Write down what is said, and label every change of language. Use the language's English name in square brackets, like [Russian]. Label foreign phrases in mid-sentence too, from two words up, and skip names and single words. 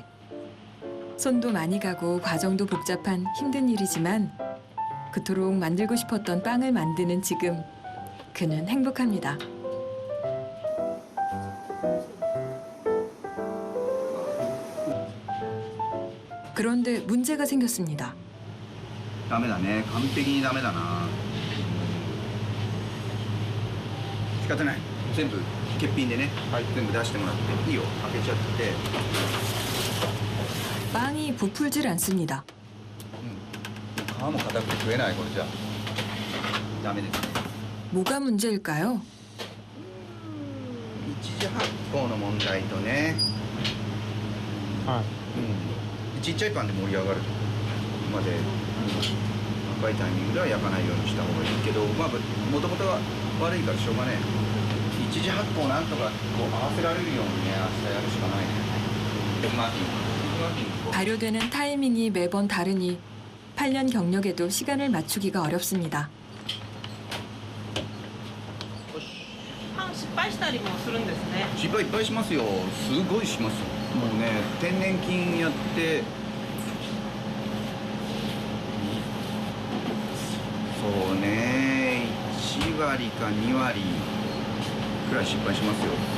[Korean] 손도 많이 가고 과정도 복잡한 힘든 일이지만 그토록 만들고 싶었던 빵을 만드는 지금 그는 행복합니다. 그런데 문제가 생겼습니다. [Japanese] ダメだね。完璧にダメだな。仕方ない。全部欠品でね。はい。全部出してもらっていいよ。開けちゃって。 [Korean] 빵이 부풀질 않습니다. [Japanese] 皮も硬くて食えないこれじゃ。ダメですね。 [Korean] 뭐가 문제일까요? [Japanese] 一次発酵の問題とね。はい。ちっちゃいパンで盛り上がるまで、赤いタイミングでは焼かないようにした方がいいけど、まあもともとは悪いからしょうがねえ。一次発酵なんとかこう合わせられるようにね、明日やるしかないね。マフィン。 [Korean] 발효되는 타이밍이 매번 다르니 8년 경력에도 시간을 맞추기가 어렵습니다. [Japanese] パン失敗したりもするんですね。失敗いっぱいしますよ。すごいします。もうね、天然菌やってそうね、1割か2割くらい失敗しますよ。